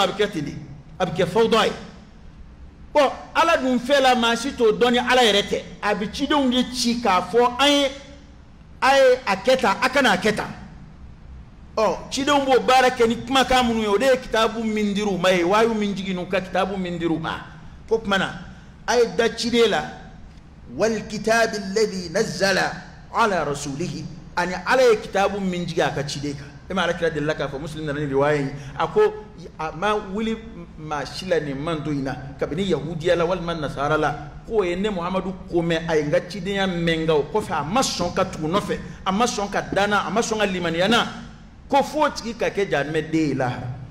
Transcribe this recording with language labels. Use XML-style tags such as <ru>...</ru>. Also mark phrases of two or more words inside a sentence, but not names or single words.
<bm>bɛ kɛ ten de a bɛ kɛ fawuda ye bon ala dun fɛn la maa si t'o dɔn ni ala yɛrɛ tɛ a bɛ cidenw de ci k'a fɔ an ye a kɛ tan a kana a kɛ tan cidenw b'o baara kɛ ni kumakan minnu ye o de ye kitabu min dir'u ma ye wahyu min jigin ka kitabu min dir'u ma ko tuma na a ye da ciden la</bm> <ar>والكتاب الذي نزل على رسوله</ar> <bm>ani ala ye kitabu min jigin a ka ciden kan e ma ala kira delila k'a fɔ muslim nana ni riwaya in a ko a ma wuli maa si la nin man to in na kabini yahudiya la walima nasara la k'o ye ne muhamadu ko mɛn a ye n ka cidenya mɛn nka o kɔfɛ a ma sɔn ka tugu nɔfɛ a ma sɔn ka danna a ma sɔn ka limaniya na ko f'o tigi ka kɛ jahanɛmɛ den ye lahara</bm>